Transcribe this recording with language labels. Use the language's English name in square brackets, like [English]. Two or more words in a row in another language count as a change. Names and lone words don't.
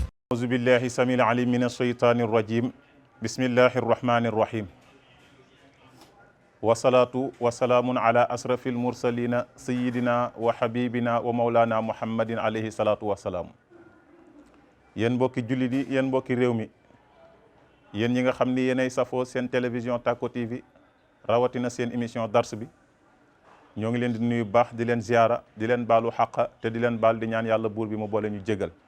[Arabic] أعوذ بالله السميع العليم من الشيطان الرجيم بسم الله الرحمن الرحيم والصلاة والسلام على أشرف المرسلين سيدنا وحبيبنا ومولانا محمد عليه الصلاة والسلام [Wolof] yéen mbokki jullit yi yéen mbokki réew mi yéen ñi nga xam ni yéenay safoo seen télévision Tacko TV rawatina seen émission dars bi ñoo ngi leen di nuyu baax di leen ziyaara di leen baalu xaqa te di leen baal di ñaan yàlla buur bi mu boole ñu jégal